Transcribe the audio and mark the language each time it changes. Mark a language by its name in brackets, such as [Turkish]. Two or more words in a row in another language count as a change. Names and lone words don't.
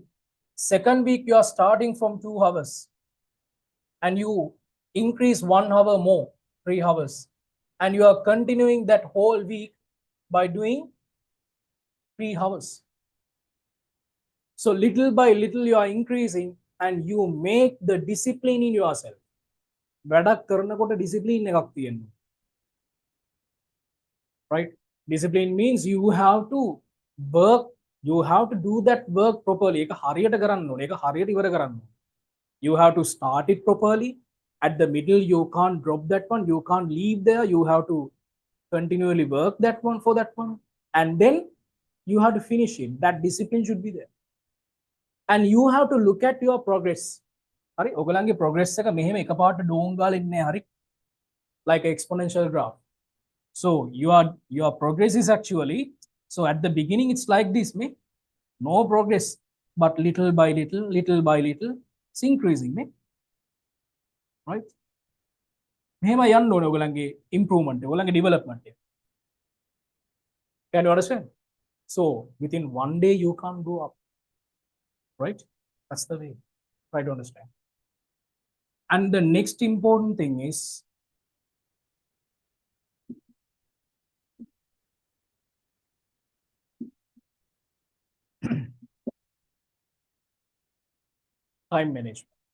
[English] Second week, you are starting from 2 hours and you increase 1 hour more, 3 hours. And you are continuing that whole week by doing 3 hours. So little by little, you are increasing and you make the discipline in yourself. [Sinhala] වැඩක් කරනකොට discipline එකක් තියෙනවා. [English] Right? Discipline means you have to work, you have to do that work properly. [Sinhala] ඒක හරියට කරන්න ඕනේ. ඒක හරියට ඉවර කරන්න ඕනේ. [English] You have to start it properly. At the middle, you can't drop that one. You can't leave there. You have to continually work that one for that one. And then you have to finish it. That discipline should be there. And you have to look at your progress. [Sinhala] හරි ඔයගලන්ගේ progress එක මෙහෙම එකපාරට ඩෝන් ගාලා ඉන්නේ හරි [English] like an exponential graph. So your progress is actually, so at the beginning it's like this, me no progress, but little by little it's increasing, me right? [Sinhala] මෙහෙම යන්න ඕනේ ඔයගලන්ගේ improvement, ඔයගලන්ගේ development. [English] Can you understand? So within one day you can't go up, right? That's the way. Try to understand. And the next important thing is time management.